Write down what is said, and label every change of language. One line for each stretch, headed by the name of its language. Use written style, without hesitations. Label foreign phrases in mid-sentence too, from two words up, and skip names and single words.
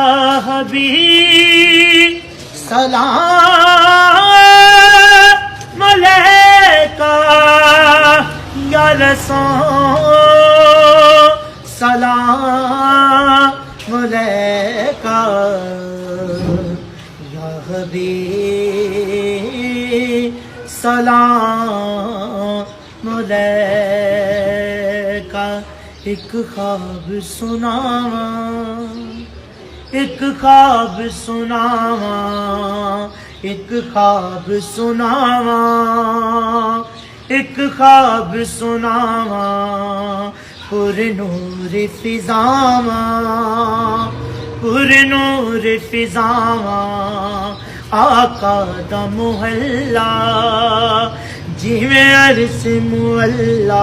Arabic: حبيب، سلام عليك يا رسول، سلام عليك يا حبيب، سلام عليك.
Punjabi: اک خواب سناواں، اک خواب سناواں، اک خواب سناواں، اک خواب سناواں، پرنور فضاواں، پرنور فضاواں، آقا دا محلہ جیویں عرش معلیٰ.